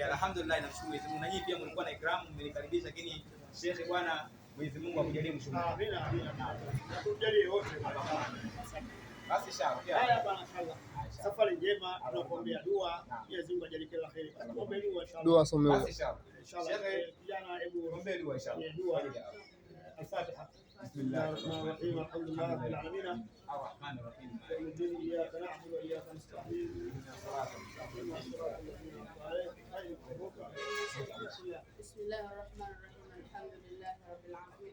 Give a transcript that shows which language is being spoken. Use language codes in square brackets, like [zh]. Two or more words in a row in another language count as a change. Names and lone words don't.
[sw] Alhamdulillah, namshukuru Mwenyezi Mungu, na nyinyi pia mlikuwa na ikramu, mmenikaribisha, lakini shekhe bwana, Mwenyezi Mungu akujalie mshuhuda. Amina. Tujalie wote. Basi inshallah. Haya bwana, inshallah. Safari njema, tunakuombea dua. Mwenyezi Mungu ajalie kila kheri. Tuombe dua inshallah. Dua somewe. Basi inshallah. Inshallah. Kijana, hebu tuombe dua inshallah. Dua. Al-Fatiha. [ar] بسم الله الرحمن الرحيم الحمد لله رب العالمين. الرحمن الرحيم. إياك نعبد وإياك نستعين. بسم الله الرحمن الرحيم. الحمد لله رب العالمين.